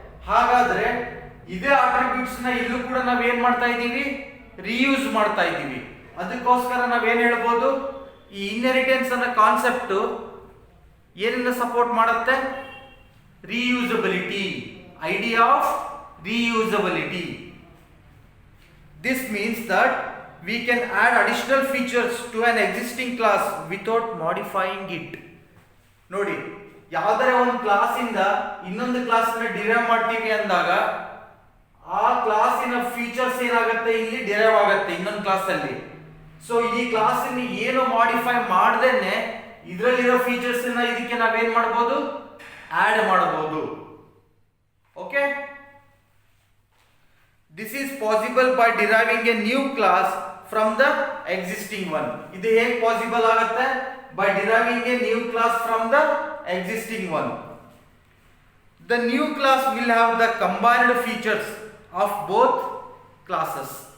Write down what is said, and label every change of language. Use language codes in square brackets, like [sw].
[kn] ಹಾಗಾದ್ರೆ ಇದೇ ಆಟ್ರಿಬ್ಯೂಟ್ಸ್ ನ ಇಲ್ಲೂ ಕೂಡ ನಾವ್ ಏನ್ ಮಾಡ್ತಾ ಇದ್ದೀವಿ, ರಿಯೂಸ್ ಮಾಡ್ತಾ ಇದ್ದೀವಿ. ಅದಕ್ಕೋಸ್ಕರ ನಾವೇನ್ ಹೇಳ್ಬೋದು, ಈ ಇನ್ಹೆರಿಟೆನ್ಸ್ ಅನ್ನೋ ಕಾನ್ಸೆಪ್ಟ್ ಏನನ್ನ ಸಪೋರ್ಟ್ ಮಾಡುತ್ತೆ, reusability, [en] Idea of reusability. This means that we can add additional features to an existing class without modifying it. [kn] ನೋಡಿ, ಯಾವುದೇ ಒಂದು ಕ್ಲಾಸಿಂದ ಇನ್ನೊಂದು ಕ್ಲಾಸ್ನ ಡಿರೈವ್ ಮಾಡ್ತೀವಿ ಅಂದಾಗ ಆ ಕ್ಲಾಸಿನ ಫೀಚರ್ಸ್ ಏನಾಗುತ್ತೆ, ಇಲ್ಲಿ ಡಿರೈವ್ ಆಗುತ್ತೆ ಇನ್ನೊಂದು ಕ್ಲಾಸ್ ಅಲ್ಲಿ. ಸೊ ಈ ಕ್ಲಾಸಿನ ಏನು ಮಾಡಿಫೈ ಮಾಡ್ದೇನೆ ಇದರಲ್ಲಿರೋ ಫೀಚರ್ಸ್ ಇದಕ್ಕೆ ನಾವೇನ್ ಮಾಡಬಹುದು, ಆಡ್ ಮಾಡಬಹುದು. [en] Okay, this is possible by deriving a new class from the existing one. [kn] ಇದು ಹೇಗೆ ಪಾಸಿಬಲ್ ಆಗುತ್ತೆ? [en] By deriving a new class from the existing one. The new class will have the combined features of both classes.